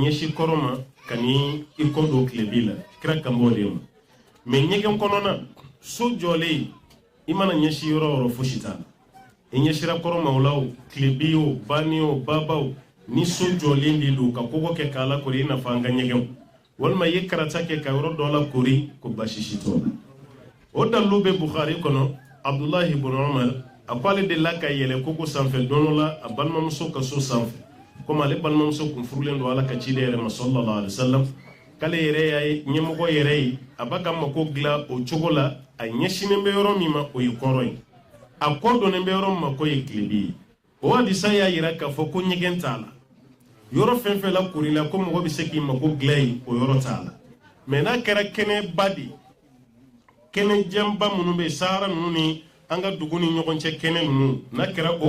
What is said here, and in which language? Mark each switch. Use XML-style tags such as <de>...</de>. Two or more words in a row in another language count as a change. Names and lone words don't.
<bm>ɲɛsin kɔrɔn ma ka n'i kɔ don tilebi la kira kan b'o de ma mais ɲɛgɛn kɔnɔna so jɔlen i mana ɲɛsin yɔrɔ o yɔrɔ fosi t'a la i ɲɛsira kɔrɔn ma o la o tilebi o bani o baba o ni so jɔlen de don ka kɔgɔ kɛ k'a lakori i n'a fɔ an ka ɲɛgɛnw walima i ye karata kɛ ka yɔrɔ dɔ lakori ko basi si t'o la o dalilu bɛ Bukhari kɔnɔ Abdullahi ibn Umar a ko ale delila ka yɛlɛ kogo sanfɛ don dɔ la a balimamuso ka so sanfɛ komi ale balimamuso kun furulen don Ala ka ciden yɛrɛ ma</bm> <ar>sallallahu alaihi wasallam</ar> <bm>k'ale yɛrɛ y'a ye ɲɛmɔgɔ yɛrɛ ye a b'a ka mako dilan o cogo la a ɲɛsinen bɛ yɔrɔ min ma o ye kɔrɔn ye a kɔ donnen bɛ yɔrɔ min ma k'o ye tilebi ye o hadisa y'a yira k'a fɔ ko ɲɛgɛn t'a la yɔrɔ fɛn fɛn la korila ko mɔgɔ bɛ se k'i mako dilan yen o yɔrɔ t'a la mais n'a kɛra kɛnɛba de kɛnɛ jɛnba minnu bɛ yen Sahara ninnu ni an ka dugu ni ɲɔgɔn cɛ kɛnɛ ninnu n'a kɛra o</bm>